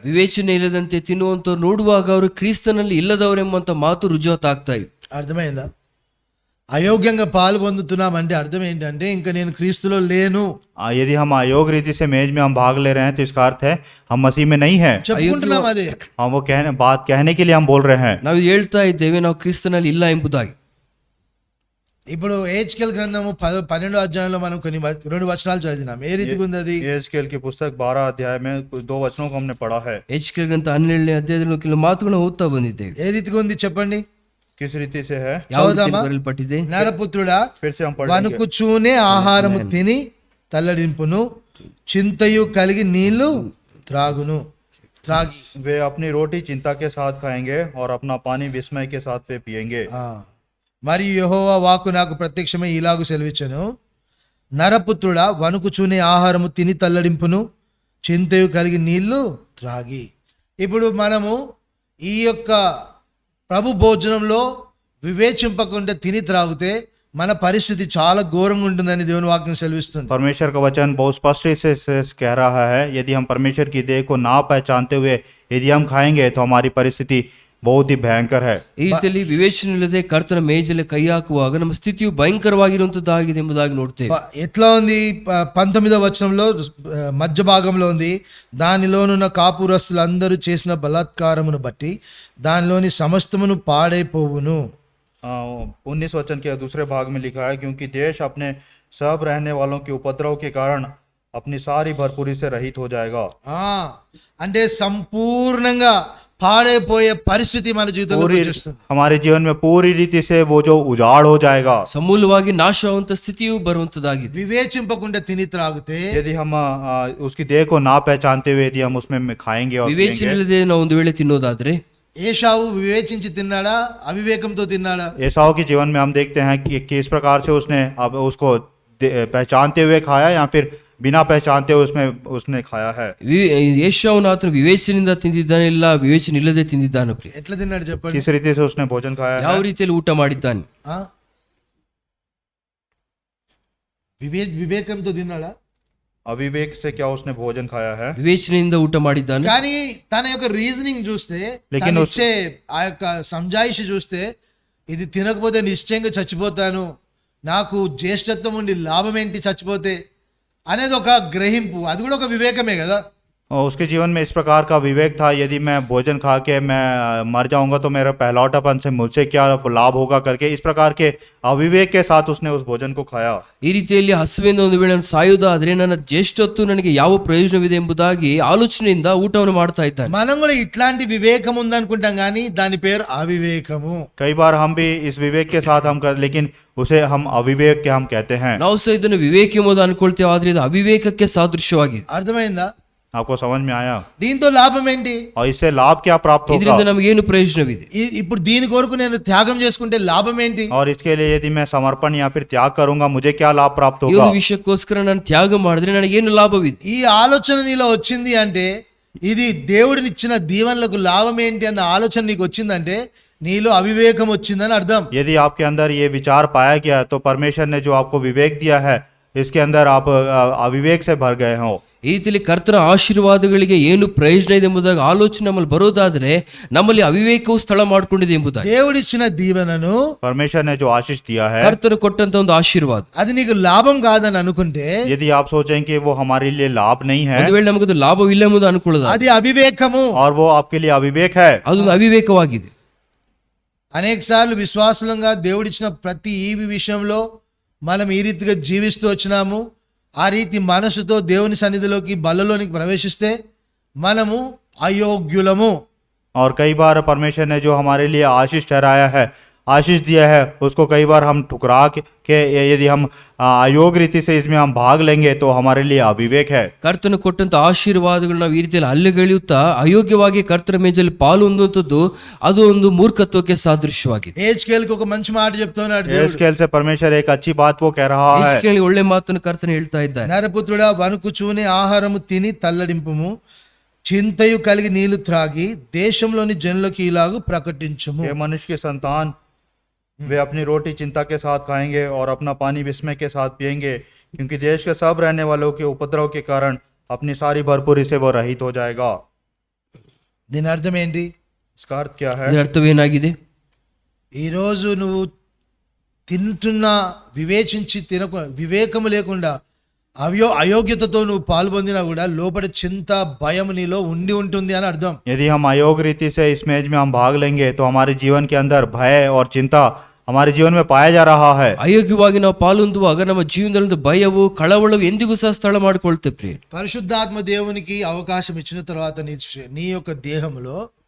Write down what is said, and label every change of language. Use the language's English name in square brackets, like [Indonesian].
[Kannada] ವಿವೇಚನೆ ಇಲ್ಲದಂತೆ ತಿನ್ನುವಂತವ್ರು ನೋಡುವಾಗ ಅವರು ಕ್ರಿಸ್ತನಲ್ಲಿ ಇಲ್ಲದವರೆಂಬಂತ ಮಾತು ರುಜುವಾತಾಗ್ತಾ ಇದೆ. [Telugu] అర్థమైందా? అయోగ్యంగా పాలు పొందుతున్నామంటే అర్థం ఏంటంటే ఇంకా నేను క్రీస్తులో లేను. [Hindi] यदि हम अयोग्य रीति से मेज में हम भाग ले रहे हैं तो इसका अर्थ है हम मसीह में नहीं है. [Telugu] చెప్పుకుంటున్నాం అదే. [Hindi] हम वो बात कहने के लिए हम बोल रहे हैं. [Kannada] ನಾವು ಹೇಳ್ತಾ ಇದ್ದೇವೆ ನಾವು ಕ್ರಿಸ್ತನಲ್ಲಿ ಇಲ್ಲ ಎಂಬುದಾಗಿ. [Telugu] ఇప్పుడు హెజ్కేల్ గ్రంథము 12వ అధ్యాయంలో మనం కొన్ని 2 వచనాలు చదివినాం. ఏ రీతిగా ఉంది అది? [Hindi] హెజ్కేల్ की पुस्तक 12 अध्याय में 2 वचनों को हमने पढ़ा है. [Kannada] హెజ్కేల్ గ్రంథ 12ನೇ ಅಧ್ಯಾಯದಲ್ಲಿ ಕೆಲವು ಮಾತುಗಳನ್ನು ಓದ್ತಾ ಬಂದಿದ್ದೇವೆ. [Telugu] ఏ రీతిగా ఉంది చెప్పండి? [Hindi] किस रीति से है? [Kannada] ಯಾವ ರೀತಿ ಬರೆಯಲ್ಪಟ್ಟಿದೆ? [Telugu] నరపుత్రుడా [Hindi] फिर से हम पढ़ेंगे. [Telugu] వణుకుచూనే ఆహారము తిని తల్లడింపును, చింతయు కలిగి నీళ్లు త్రాగి [Hindi] वे अपनी रोटी चिंता के साथ खाएंगे और अपना पानी विस्मय के साथ वे पिएंगे. [Telugu] మరియు యెహోవా వాక్కు నాకు ప్రత్యక్షమై ఇలాగు సెలవిచ్చెను, నరపుత్రుడా వణుకుచూనే ఆహారము తిని తల్లడింపును, చింతయు కలిగి నీళ్లు త్రాగి. ఇప్పుడు మనము ఈ యొక్క ప్రభు భోజనంలో వివేచింపకుండా తిని త్రాగితే మన పరిస్థితి చాలా ఘోరంగా ఉంటుందని దేవుని వాక్యం సెలవిస్తుంది. [Hindi] परमेश्वर का वचन बहुत स्पष्ट से कह रहा है, यदि हम परमेश्वर की देह को ना पहचानते हुए यदि हम खाएंगे तो हमारी परिस्थिति बहुत ही भयंकर है. [Kannada] ಈ ರೀತಿಯಲ್ಲಿ ವಿವೇಚನೆ ಇಲ್ಲದೆ ಕರ್ತನ ಮೇಜಲ್ಲಿ ಕೈ ಹಾಕುವಾಗ ನಮ್ಮ ಸ್ಥಿತಿಯು ಭಯಂಕರವಾಗಿರುವಂತದ್ದಾಗಿದೆ ಎಂಬುದಾಗಿ ನೋಡ್ತೇವೆ. [Telugu] ఎట్లా ఉంది? 19వ వచనంలో మధ్య భాగంలో ఉంది, దానిలోనున్న కాపురస్తులందరూ చేసిన బలాత్కారమును బట్టి దానిలోని సమస్తమును పాడైపోవును. [Hindi] 19 वचन के दूसरे भाग में लिखा है, क्योंकि देश अपने सब रहने वालों के उपद्रव के कारण अपनी सारी भरपूरी से रहित हो जाएगा। [Telugu] ఆ, అంటే సంపూర్ణంగా పాడైపోయే పరిస్థితి మన జీవితంలో [Hindi] पूरी [Telugu] వచ్చేస్తుంది. [Hindi] हमारे जीवन में पूरी रीति से वो जो उजाड़ हो जाएगा। [Kannada] ಸಮೂಲವಾಗಿ ನಾಶವಾಗುವಂತ ಸ್ಥಿತಿಯು ಬರುವಂತದಾಗಿದೆ. [Telugu] వివేచింపకుండా తిని త్రాగితే [Hindi] यदि हम उसकी देह को ना पहचानते हुए यदि हम उसमें खाएंगे और [Kannada] ವಿವೇಚನೆ [Hindi] पिएंगे। [Kannada] ಇಲ್ಲದೆ ನಾವು ಒಂದು ವೇಳೆ ತಿನ್ನೋದಾದ್ರೆ [Telugu] ఏషావు వివేచించి తిన్నాడా అవివేకంతో తిన్నాడా? [Hindi] एसाव के जीवन में हम देखते हैं कि किस प्रकार से उसने अब उसको पहचानते हुए खाया या फिर बिना पहचानते हुए उसमें उसने खाया है। [Kannada] ಏಷಾವನು ಆತನು ವಿವೇಚನೆಯಿಂದ ತಿಂದಿದ್ದಾನೆ, ಇಲ್ಲ ವಿವೇಚನೆ ಇಲ್ಲದೆ ತಿಂದಿದ್ದಾನೆ ಪ್ರಿಯ. [Telugu] ఎట్లా తిన్నాడు చెప్పండి? [Hindi] किस रीति से उसने भोजन खाया [Kannada] ಯಾವ [Hindi] है। [Kannada] ರೀತಿಯಲ್ಲಿ ಊಟ ಮಾಡಿದ್ದಾನೆ? ఆ? [Telugu] వివేకంతో తిన్నాడా? [Hindi] अविवेक से क्या उसने भोजन खाया है। [Kannada] వివేచನೆಯಿಂದ ಊಟ ಮಾಡಿದ್ದಾನೆ. [Telugu] కానీ తన యొక్క రీజనింగ్ చూస్తే, [Hindi] లేకిన్ [Telugu] తను ఇచ్చే ఆ యొక్క సంజాయిషి చూస్తే, ఇది తినకపోతే నిశ్చయంగా చచ్చిపోతాను, నాకు జ్యేష్ఠత్వం ఉండి లాభం ఏంటి చచ్చిపోతే అనేది ఒక గ్రహింపు. అది కూడా ఒక వివేకమే కదా. [Hindi] और उसके जीवन में इस प्रकार का विवेक था, यदि मैं भोजन खा के मैं मर जाऊंगा तो मेरा पहलौठापन से मुझसे क्या लाभ होगा करके इस प्रकार के अविवेक के साथ उसने उस भोजन को खाया। [Kannada] ಈ ರೀತಿಯಲ್ಲಿ ಹಸುವಿಂದ ಒಂದು ವೇಳೆ ನಾನು ಸಾಯುವುದಾದ್ರೆ ನನ್ನ ಜ್ಯೇಷ್ಠತ್ವ ನನಗೆ ಯಾವ ಪ್ರಯೋಜನವಿದೆ ಎಂಬುದಾಗಿ ಆಲೋಚನೆಯಿಂದ ಊಟವನ್ನು ಮಾಡ್ತಾ ಇದ್ದಾನೆ. [Telugu] మనం కూడా ఇట్లాంటి వివేకం ఉందనుకుంటాం కానీ దాని పేరు అవివేకము. [Hindi] कई बार हम भी इस विवेक के साथ हम कर, लेकिन उसे हम अविवेक के हम कहते हैं। [Kannada] ನಾವು ಸಹ ಇದನ್ನು ವಿವೇಕ ಎಂಬುದು ಅನ್ಕೊಳ್ತೇವೆ, ಆದ್ರೆ ಇದು ಅವಿವೇಕಕ್ಕೆ ಸಾದೃಶ್ಯವಾಗಿದೆ. [Telugu] అర్థమైందా? [Hindi] आपको समझ में आया? [Telugu] దీంతో లాభం ఏంటి? [Hindi] और इससे लाभ क्या प्राप्त [Kannada] ಇದರಿಂದ [Hindi] होगा? [Kannada] ನಮಗೇನು ಪ್ರಯೋಜನವಿದೆ? [Telugu] ఇప్పుడు దీని కొరకు నేను త్యాగం చేసుకుంటే లాభం ఏంటి? [Hindi] और इसके लिए यदि मैं समर्पण या फिर त्याग करूंगा मुझे क्या लाभ प्राप्त [Kannada] ಈ [Hindi] होगा? [Kannada] ಒಂದು ವಿಷಯಕ್ಕೋಸ್ಕರ ನಾನು ತ್ಯಾಗ ಮಾಡಿದ್ರೆ ನನಗೇನು ಲಾಭವಿದೆ? [Telugu] ఈ ఆలోచన నీలో వచ్చింది అంటే, ఇది దేవుడినిచ్చిన దీవెనలకు లాభం ఏంటి అన్న ఆలోచన నీకు వచ్చిందంటే నీలో అవివేకం వచ్చిందని అర్థం. [Hindi] यदि आपके अंदर ये विचार पाया गया तो परमेश्वर ने जो आपको विवेक दिया है इसके अंदर आप अविवेक से भर गए हो। [Kannada] ಈ ರೀತಿಯಲ್ಲಿ ಕರ್ತನ ಆಶೀರ್ವಾದಗಳಿಗೆ ಏನು ಪ್ರಯೋಜನ ಇದೆ ಎಂಬುದಾಗಿ ಆಲೋಚನೆ ನಮ್ಮಲ್ಲಿ ಬರೋದಾದ್ರೆ ನಮ್ಮಲ್ಲಿ ಅವಿವೇಕವು ಸ್ಥಳ ಮಾಡ್ಕೊಂಡಿದೆ ಎಂಬುದಾಗಿ. [Telugu] దేవుడిచ్చిన దీవెనను, [Hindi] परमेश्वर ने जो आशीष दिया है, [Kannada] ಕರ್ತನು ಕೊಟ್ಟಂತ ಒಂದು ಆಶೀರ್ವಾದ [Telugu] అది నీకు లాభం కాదని అనుకుంటే [Hindi] यदि आप सोचें कि वो हमारे लिए लाभ नहीं है [Kannada] ಒಂದು ವೇಳೆ ನಮಗದು ಲಾಭವಿಲ್ಲ ಎಂಬುದು ಅನ್ಕೊಳ್ಳೋದು, [Telugu] అది అవివేకము. [Hindi] और वो आपके लिए अविवेक है, [Kannada] ಅದೊಂದು ಅವಿವೇಕವಾಗಿದೆ. [Telugu] అనేక సార్లు విశ్వాసులంగా దేవుడిచ్చిన ప్రతి ఈ విషయంలో మనం ఈ రీతిగా జీవిస్తూ వచ్చినాము. ఆ రీతి మనసుతో దేవుని సన్నిధిలోకి బల్లలోనికి ప్రవేశిస్తే మనము అయోగ్యులము. [Hindi] और कई बार परमेश्वर ने जो हमारे लिए आशीष ठहराया है, आशीष दिया है, उसको कई बार हम ठुकरा के यदि हम अयोग्य रीति से इसमें हम भाग लेंगे तो हमारे लिए अविवेक है। [Kannada] ಕರ್ತನು ಕೊಟ್ಟಂತ ಆಶೀರ್ವಾದಗಳು ನಾವು ಈ ರೀತಿಯಲ್ಲಿ ಅಲ್ಲಗಳೆಯುತ್ತಾ ಅಯೋಗ್ಯವಾಗಿ ಕರ್ತನ ಮೇಜಲ್ಲಿ ಪಾಲು ಹೊಂದುವಂಥದ್ದು ಅದು ಒಂದು ಮೂರ್ಖತ್ವಕ್ಕೆ ಸಾದೃಶ್ಯವಾಗಿದೆ. [Telugu] ఏజ్కేల్కి ఒక మంచి మాట చెప్తున్నాడు దేవుడు. [Hindi] एस्केल से परमेश्वर एक अच्छी बात वो कह रहा है। [Kannada] ಯೆಹೆಜ್ಕೇಲನಿಗೆ ಒಳ್ಳೆ ಮಾತನ್ನು ಕರ್ತನು ಹೇಳ್ತಾ ಇದ್ದಾನೆ. [Telugu] నరపుత్రుడా, వణుకుచూని ఆహారము తిని తల్లడింపుము, చింతయు కలిగి నీళ్లు త్రాగి దేశంలోని జనులకు ఇలాగు ప్రకటించుము. [Hindi] ये मनुष्य के संतान वे अपनी रोटी चिंता के साथ खाएंगे और अपना पानी विस्मय के साथ पिएंगे, क्योंकि देश के सब रहने वालों के उपद्रव के कारण अपनी सारी भरपूरी से वो रहित हो जाएगा। [Telugu] దీని అర్థం ఏంటి? [Hindi] इसका अर्थ क्या है? [Kannada] ಇದರ ಅರ್ಥವೇನಾಗಿದೆ? [Telugu] ఈరోజు నువ్వు తింటున్నా వివేచించి వివేకము లేకుండా అయోగ్యతతో నువ్వు పాల్పొందినా కూడా లోపల చింత భయం నీలో ఉండి ఉంటుంది అని అర్థం. [Hindi] यदि हम अयोग्य रीति से इस मेज में हम भाग लेंगे तो हमारे जीवन के अंदर भय और चिंता हमारे जीवन में पाया जा रहा है। [Kannada] ಅಯೋಗ್ಯವಾಗಿ ನಾವು ಪಾಲೊಂದುವಾಗ ನಮ್ಮ ಜೀವನದಲ್ಲಿ ಭಯವು ಕಳವಳವು ಎಂದಿಗೂ ಸಹ ಸ್ಥಳ ಮಾಡಿಕೊಳ್ತೇವೆ ಪ್ರಿಯ. [Telugu] పరిశుద్ధాత్మ దేవునికి అవకాశం ఇచ్చిన తర్వాత నీ యొక్క దేహంలో